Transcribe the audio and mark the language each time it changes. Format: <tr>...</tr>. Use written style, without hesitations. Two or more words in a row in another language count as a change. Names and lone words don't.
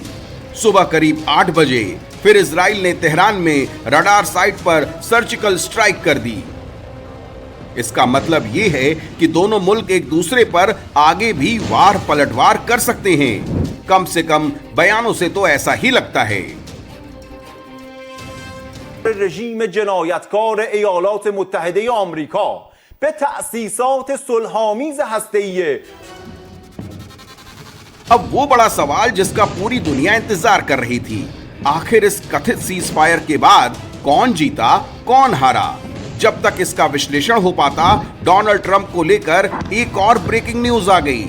<hi>सुबह करीब 8 बजे फिर इजराइल ने तेहरान में</hi> <en>radar site</en> <hi>पर</hi> <en>surgical strike</en> <hi>कर दी। इसका मतलब ये है कि दोनों मुल्क एक दूसरे पर आगे भी वार पलटवार कर सकते हैं। कम से कम बयानों से तो ऐसा ही लगता है।</hi> <fa>رژیم جنایتکار ایالات متحده آمریکا به تأسیسات صلح‌آمیز هسته‌ای</fa> <hi>अब वो बड़ा सवाल जिसका पूरी दुनिया इंतजार कर रही थी, आखिर इस कथित</hi> <en>cease fire</en> <hi>के बाद कौन जीता कौन हारा? जब तक इसका विश्लेषण हो पाता, डोनाल्ड ट्रंप को लेकर एक और</hi> <en>breaking news</en> <hi>आ गई।</hi>